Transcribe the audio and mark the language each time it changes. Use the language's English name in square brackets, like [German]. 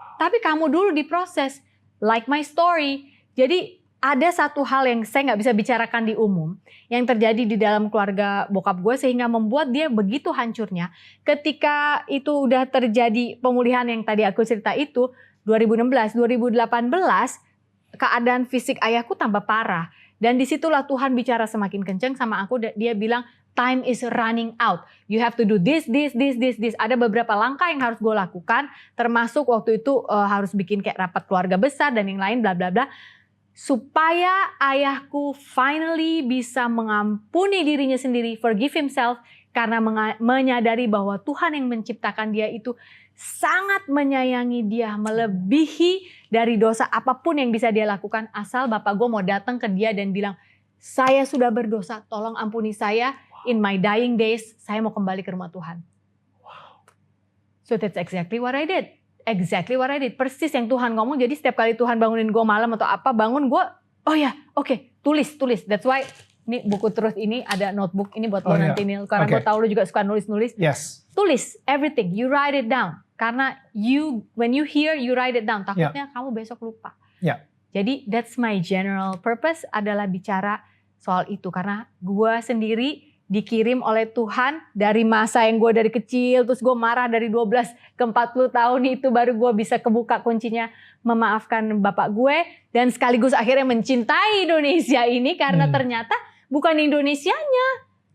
[Indonesian] Tapi kamu dulu diproses, [English] like my story. [Indonesian] Jadi ada satu hal yang saya nggak bisa bicarakan di umum yang terjadi di dalam keluarga bokap gue sehingga membuat dia begitu hancurnya. Ketika itu udah terjadi pemulihan yang tadi aku cerita itu 2016, 2018 keadaan fisik ayahku tambah parah dan disitulah Tuhan bicara semakin kenceng sama aku. [English] Dia bilang time is running out. You have to do this. [Indonesian] Ada beberapa langkah yang harus gue lakukan termasuk waktu itu harus bikin kayak rapat keluarga besar dan yang lain bla bla bla. Supaya ayahku finally bisa mengampuni dirinya sendiri, [English] forgive himself, [Indonesian] karena menyadari bahwa Tuhan yang menciptakan dia itu sangat menyayangi dia, melebihi dari dosa apapun yang bisa dia lakukan, asal bapak gue mau datang ke dia dan bilang, saya sudah berdosa, tolong ampuni saya, [English] in my dying days, [Indonesian] saya mau kembali ke rumah Tuhan. [English] So that's exactly what I did. [Indonesian] Persis yang Tuhan ngomong. Jadi setiap kali Tuhan bangunin gue malam atau apa, bangun gue, oh ya, oke, tulis. [English] That's why [Indonesian] ini buku terus ini ada notebook ini buat lo nanti Nil. Karena gue tahu lo juga suka nulis. [English] Yes. Tulis everything, you write it down. [Indonesian] Karena [English] when you hear, you write it down. [Indonesian] Takutnya kamu besok lupa. Jadi [English] that's my general purpose [Indonesian] adalah bicara soal itu. Karena gue sendiri dikirim oleh Tuhan dari masa yang gue dari kecil, terus gue marah dari 12 ke 40 tahun itu baru gue bisa kebuka kuncinya memaafkan bapak gue dan sekaligus akhirnya mencintai Indonesia ini karena ternyata bukan Indonesianya.